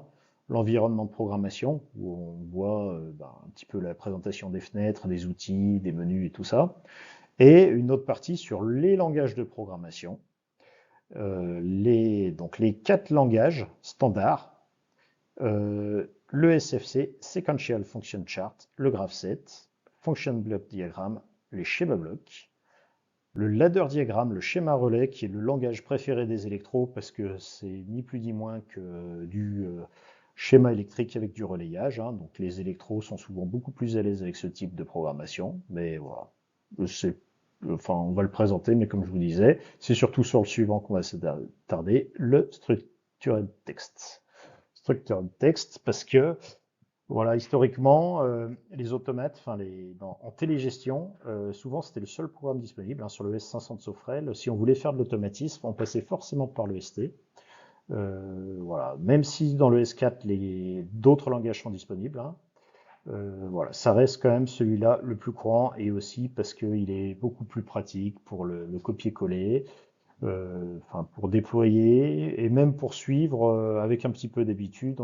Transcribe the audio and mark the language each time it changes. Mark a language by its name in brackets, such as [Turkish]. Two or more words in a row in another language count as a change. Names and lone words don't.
[French] L'environnement de programmation, où on voit un petit peu la présentation des fenêtres, des outils, des menus et tout ça, et une autre partie sur les langages de programmation. Donc les 4 langages standards, le SFC, [English] Sequential Function Chart, [French] le graph7, [English] Function Block Diagram, [French] les schémas blocs, le ladder diagramme, le schéma relais, qui est le langage préféré des électros parce que c'est ni plus ni moins que du schéma électrique avec du relayage, hein. Donc les électros sont souvent beaucoup plus à l'aise avec ce type de programmation, mais voilà. On va le présenter, mais comme je vous disais, c'est surtout sur le suivant qu'on va s'attarder, le [English] structured text. Structured text [French] parce que voilà, historiquement, les automates, en télégestion, souvent c'était le seul programme disponible, hein, sur le S500 de Sofrel. Si on voulait faire de l'automatisme, on passait forcément par le ST. Voilà, même si dans le S4 d'autres langages sont disponibles, hein, voilà, ça reste quand même celui-là le plus courant et aussi parce qu'il est beaucoup plus pratique pour le copier-coller, pour déployer et même pour suivre avec un petit peu d'habitude.